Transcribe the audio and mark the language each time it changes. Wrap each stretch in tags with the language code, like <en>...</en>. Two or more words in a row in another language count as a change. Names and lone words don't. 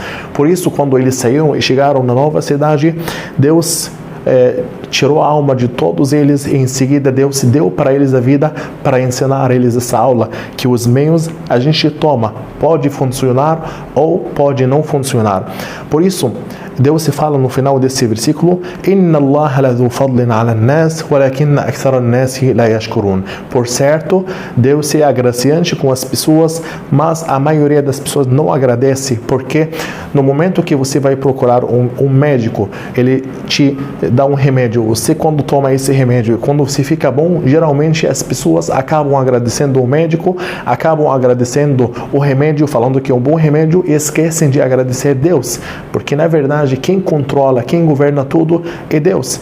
<pt>Por isso, quando eles saíram e chegaram na nova cidade, Deus tirou a alma de todos eles e em seguida Deus deu para eles a vida para ensinar eles essa aula, que os meios a gente toma, pode funcionar ou pode não funcionar. Por isso, Deus se fala no final desse versículo:</pt> <ar>إن الله لذو فضل على الناس ولكن أكثر الناس لا يشكرون.</ar> <pt>Por certo, Deus é agraciante com as pessoas, mas a maioria das pessoas não agradece, porque no momento que você vai procurar um médico, ele te dá um remédio, você quando toma esse remédio, quando você fica bom, geralmente as pessoas acabam agradecendo o médico, acabam agradecendo o remédio, falando que é um bom remédio, e esquecem de agradecer Deus, porque na verdade quem controla, quem governa tudo é Deus.</pt>